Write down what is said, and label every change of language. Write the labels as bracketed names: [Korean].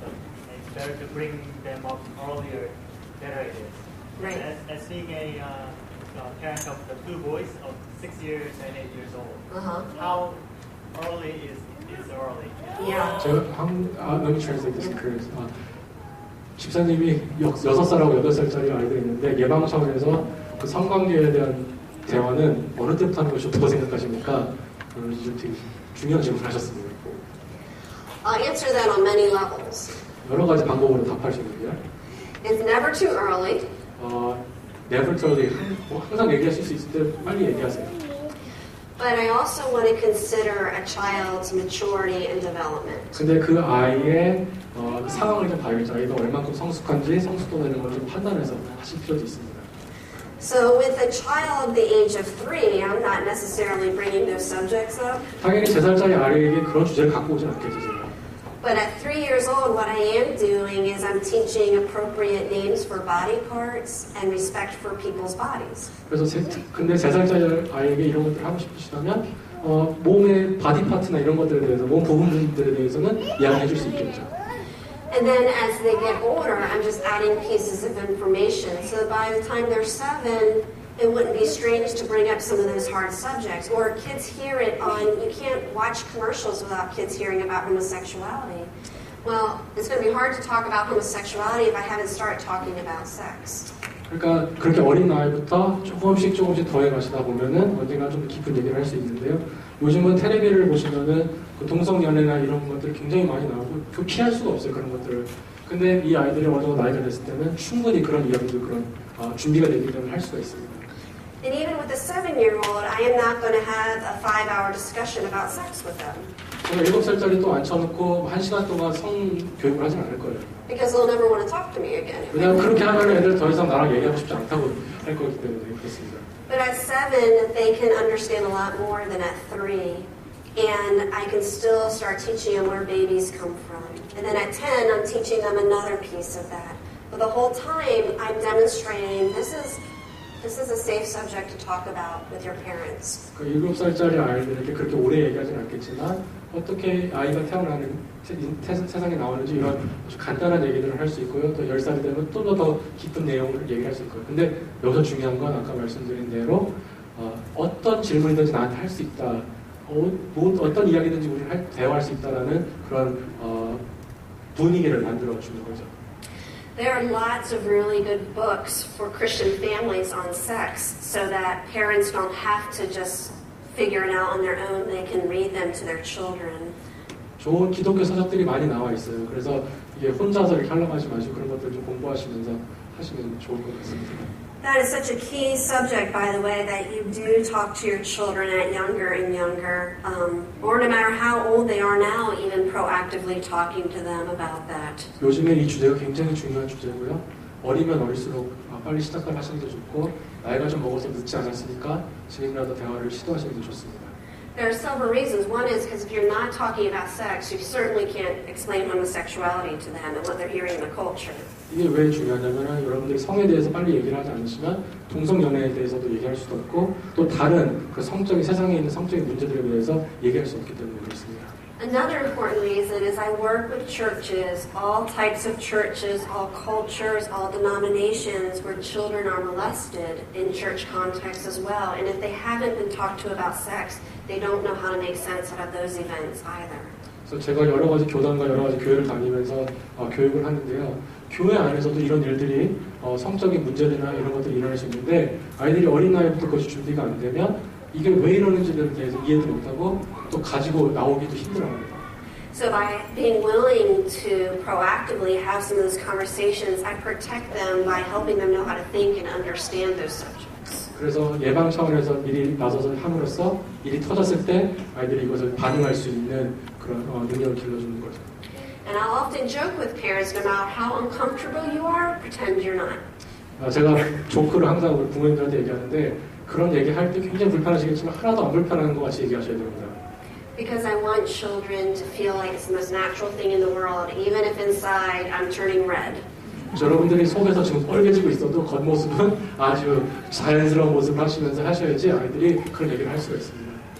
[English] It's better to bring them up earlier, better it is. Right. As being a parent of the two boys of 6 years and 8 years old, how early is early? Yeah. Let me translate this because [Korean] 집사님이 6살하고 8살짜리 아이들이 있는데 예방 차원에서 그 성관계에 대한 대화는 어느 때부터 하는 것이 좋다고 생각하십니까? 되게 중요한 질문을 하셨습니다. [English] I'll answer that on many levels. [Korean] 여러 가지 방법으로 답할 수 있는데요. [English] It's never too early. Never too early. [Korean] 항상 얘기하실 수 있을 때 빨리 얘기하세요. [English] But I also want to consider a child's maturity and development. [Korean] 근데 그 아이의 상황을 좀 봐야겠죠. 아이가 얼만큼 성숙한지 성숙도 되는 걸 좀 판단해서 하실 필요도 있습니다. [English] So with a child the age of 3, I'm not necessarily bringing those subjects up. [Korean] 당연히 3살짜리 아이에게 그런 주제를 갖고 오진 않겠죠, 제가. [English] But at 3 years old, what I am doing is I'm teaching appropriate names for body parts and respect for people's bodies. [Korean] 그래서 근데 3살짜리 아이에게 이런 것들을 하고 싶으시다면 몸의 바디 파트나 이런 것들에 대해서 몸 부분들에 대해서는 이야기해 줄 수 있겠죠. [English] And then as they get older, I'm just adding pieces of information. So by the time they're 7, it wouldn't be strange to bring up some of those hard subjects. Or kids hear it on, you can't watch commercials without kids hearing about homosexuality. Well, it's going to be hard to talk about homosexuality if I haven't started talking about sex. [Korean] 그러니까 그렇게 어린 나이부터 조금씩 더해 가시다 보면은 언젠가 좀 깊은 얘기를 할 수 있는데요. 요즘은 텔레비를 보시면은 그 동성 연애나 이런 것들이 굉장히 많이 나오고 그 피할 수가 없어요, 그런 것들을. 근데 이 아이들이 어느 정도 나이가 됐을 때는 충분히 그런 이야기도 그런 준비가 되기 때문에 할 수가 있습니다. [English] And even with a 7-year-old, I am not going to have a 5-hour discussion about sex with them. [Korean] 제가 7살짜리 또 앉혀놓고 1시간 동안 성교육을 하진 않을 거예요. [English] Because they'll never want to talk to me again. [Korean] 왜냐하면 그렇게 하면 애들 더 이상 나랑 얘기하고 싶지 않다고 할 거기 때문에 그렇습니다. [English] But at 7, they can understand a lot more than at 3. And I can still start teaching them where babies come from. And then at 10, I'm teaching them another piece of that. But the whole time, I'm demonstrating this is a safe subject to talk about with your parents. [Korean] 그 7살짜리 아이들에게 그렇게 오래 얘기하지는 않겠지만 어떻게 아이가 태어나는 세상에 나오는지 이런 아주 간단한 얘기들을 할 수 있고요. 또 10살이 되면 또 더 깊은 내용을 얘기할 수 있고요. 근데 여기서 중요한 건 아까 말씀드린 대로 어떤 질문이든지 나한테 할 수 있다. 어떤 이야기든지 우리는 대화할 수 있다라는 그런 분위기를 만들어 주는 거죠. [English] There are lots of really good books for Christian families on sex so that parents don't have to just figure it out on their own. They can read them to their children. [Korean] 좋은 기독교 서적들이 많이 나와 있어요. 그래서 이게 혼자서 이렇게 하려고 하지 마시고 그런 것들 좀 공부하시면서 하시면 좋을 것 같습니다. [English] That is such a key subject, by the way, that you do talk to your children at younger and younger, or no matter how old they are now, even proactively talking to them about that. [Korean] 요즘에 이 주제가 굉장히 중요한 주제고요. 어리면 어릴수록 빨리 시작을 하시는 게 좋고 나이가 좀 먹어서 늦지 않았으니까 지금이라도 대화를 시도하시는 게 좋습니다. [English] There are several reasons. One is because if you're not talking about sex, you certainly can't explain homosexuality to them and what they're hearing in the culture. [Korean] 이게 왜 중요하냐면 여러분들이 성에 대해서 빨리 얘기를 하지 않으시면 동성연애에 대해서도 얘기할 수도 없고 또 다른 그 성적인 세상에 있는 성적인 문제들에 대해서 얘기할 수 없기 때문에 그렇습니다. [English] Another important reason is I work with churches, all types of churches, all cultures, all denominations where children are molested in church contexts as well. And if they haven't been talked to about sex, they don't know how to make sense out of those events either. [Korean] 그래서 제가 여러 가지 교단과 여러 가지 교회를 다니면서 교육을 하는데요. 교회 안에서도 이런 일들이 성적인 문제들이나 이런 것들이 일어날 수 있는데 아이들이 어린 나이부터 그것이 준비가 안 되면 이게 왜 이러는지에 대해서 이해도 못하고 또 가지고 나오기도 힘들어합니다. [English] So by being willing to proactively have some of those conversations, I protect them by helping them know how to think and understand those subjects. [Korean] 그래서 예방 차원에서 미리 나서서 함으로써 일이 터졌을 때 아이들이 이것을 반응할 수 있는 그런 능력을 길러주는 거죠. [English] And I'll often joke with parents, no matter how uncomfortable you are, pretend you're not. [Korean] 제가 조크를 항상 우리 부모님들한테 얘기하는데 그런 얘기할 때 굉장히 불편하시겠지만 하나도 안 불편한 것 같이 얘기하셔야 됩니다. [English] Because I want children to feel like it's the most natural thing in the world, even if inside I'm turning red. [Korean] 여러분들이 속에서 지금 빨개지고 있어도 겉모습은 아주 자연스러운 모습을 하시면서 하셔야지 아이들이 그런 얘기를 할 수가 있습니다.